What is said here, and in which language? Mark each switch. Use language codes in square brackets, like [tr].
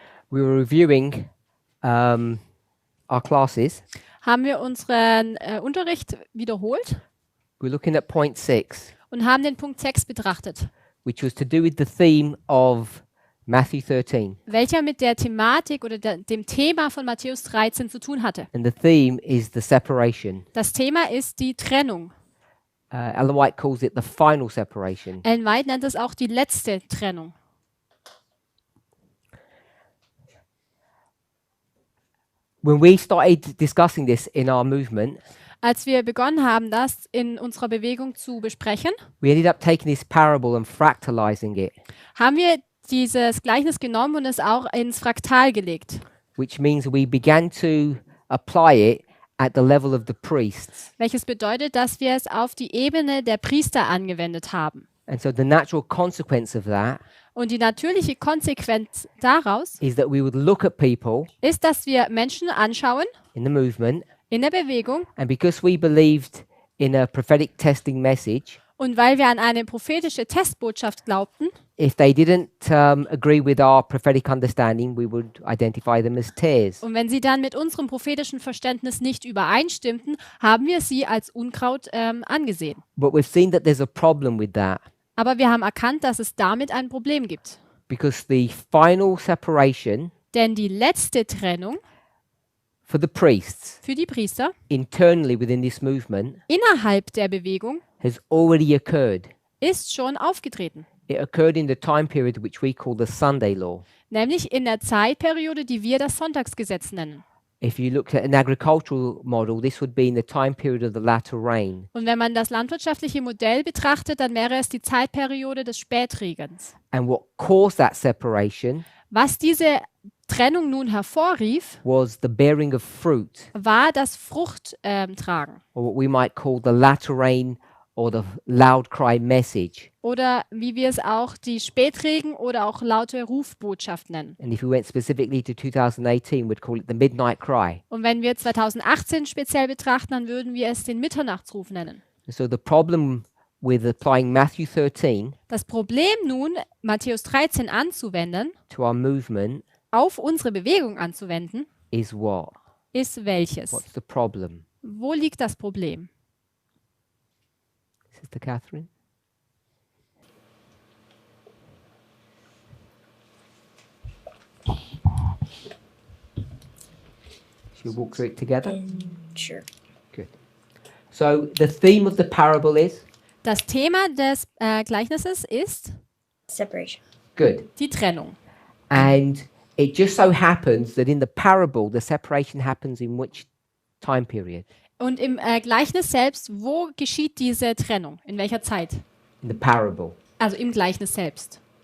[en] we were reviewing our classes. [de] haben wir unseren Unterricht wiederholt [en] We were looking at point 6, [de] und haben den Punkt 6 betrachtet, [en] which was to do with the theme of Matthew 13. [de] welcher mit der Thematik oder dem Thema von Matthäus 13 zu tun hatte. [en] And the theme is the separation. [de] Das Thema ist die Trennung. [en] Ellen White calls it the final separation. [de] Ellen White nennt es auch die letzte Trennung. [en] When we started discussing this in our movement, [de] Als wir begonnen haben, das in unserer Bewegung zu besprechen, [en] we ended up taking this parable and fractalizing it, [de] haben wir dieses Gleichnis genommen und es auch ins Fraktal gelegt. [en] which means we began to apply it at the level of the priests. [de] Welches bedeutet, dass wir es auf die Ebene der Priester angewendet haben. [en] And so the natural consequence of that [de] Und die natürliche Konsequenz daraus [en] is that we would look at people [de] ist, dass wir Menschen anschauen [en] in the movement, [de] in der Bewegung [en] and because we believed in a prophetic testing message, [de] und weil wir an eine prophetische Testbotschaft glaubten, [en] if they didn't agree with our prophetic understanding, we would identify them as tares. [de] und wenn sie dann mit unserem prophetischen Verständnis nicht übereinstimmten, haben wir sie als Unkraut angesehen. [en] But we've seen that there's a problem with that [de] Aber wir haben erkannt, dass es damit ein Problem gibt. [en] because the final separation [de] Denn die letzte Trennung [en] for the priests [de] für die Priester [en] internally within this movement [de] innerhalb der Bewegung [en] has already occurred. [de] ist schon aufgetreten. [en] It occurred in the time period which we call the Sunday law. [de] Nämlich in der Zeitperiode, die wir das Sonntagsgesetz nennen. [en] If you looked at an agricultural model, this would be in the time period of the latter rain. [de] Und wenn man das landwirtschaftliche Modell betrachtet, dann wäre es die Zeitperiode des Spätregens. [en] And what caused that separation [de] Was diese Trennung nun hervorrief, [en] was the bearing of fruit, [de] war das Fruchttragen [en] or what we might call the latter rain or the loud cry message. [de] oder wie wir es auch die Spätregen oder auch laute Rufbotschaft nennen. [en] And if we went specifically to 2018, we'd call it the midnight cry. [de] Und wenn wir 2018 speziell betrachten, dann würden wir es den Mitternachtsruf nennen. [en] And so the problem with applying Matthew 13 [de] Das Problem nun, Matthäus 13 anzuwenden, [en] to our movement [de] auf unsere Bewegung anzuwenden, [en] is what? [de] ist welches? [en] What's the problem? [de] Wo liegt das Problem? [en] Sister Catherine? Shall we walk through it together? Sure. Good. So the theme of the parable is? [de] Das Thema des Gleichnisses ist [en] Separation. Good. [de] die Trennung. [en] And it just so happens that in the parable, the separation happens in which time period? [de] Und im Gleichnis selbst, wo geschieht diese Trennung? In welcher Zeit? [en] In the parable. [de] Also im Gleichnis selbst.